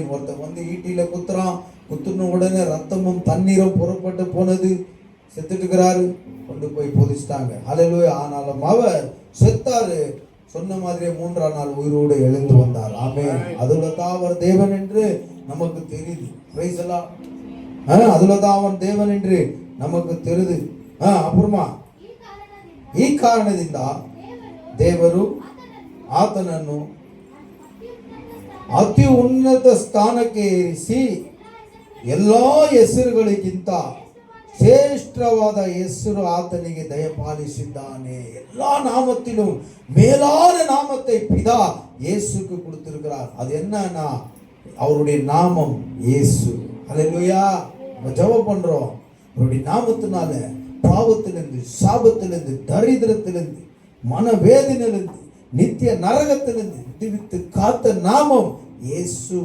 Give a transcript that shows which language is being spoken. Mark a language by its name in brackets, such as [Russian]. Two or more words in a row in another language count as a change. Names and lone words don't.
[Tamil] ஒருத்தர் வந்து ஈட்டியில குத்துறான், குத்துன உடனே ரத்தமும் தண்ணீரும் புறப்பட்டு போனது, செத்துட்டு இருக்கிறாரு, கொண்டு போய் புதைச்சிட்டாங்க. ஹல்லேலூயா. ஆனாலும் அவர் செத்தாரு, சொன்ன மாதிரியே 3ஆம் நாள் உயிரோடு எழுந்து வந்தார். ஆமென். அதுல தான் அவர் தேவன் என்று நமக்கு தெரியுது. [English] Praise the Lord. [Tamil] அதுல தான் அவன் தேவன் என்று நமக்கு தெரியுது. [Kannada] ಅಪುರ್ಮ ಈ ಕಾರಣದಿಂದ ದೇವರು ಆತನನ್ನು ಅತಿ ಉನ್ನತ ಸ್ಥಾನಕ್ಕೆ ಏರಿಸಿ ಎಲ್ಲಾ ಹೆಸರುಗಳಿಗಿಂತ ಶ್ರೇಷ್ಠವಾದ ಹೆಸರು ಆತನಿಗೆ ದಯಪಾಲಿಸಿದ್ದಾನೆ. [Tamil] எல்லா நாமத்திலும் மேலான நாமத்தை பிதா இயேசுக்கு கொடுத்திருக்கிறார். அது என்னன்னா அவருடைய நாமம் இயேசு. ஹல்லேலூயா. நம்ம ஜெபம் பண்றோம், அவருடைய நாமத்தினால பாவத்திலிருந்து, சாபத்திலிருந்து, தரித்திரத்திலிருந்து, மனவேதனையிலிருந்து நித்திய நரகத்திலிருந்து விடுவித்து காத்த நாமம் இயேசு.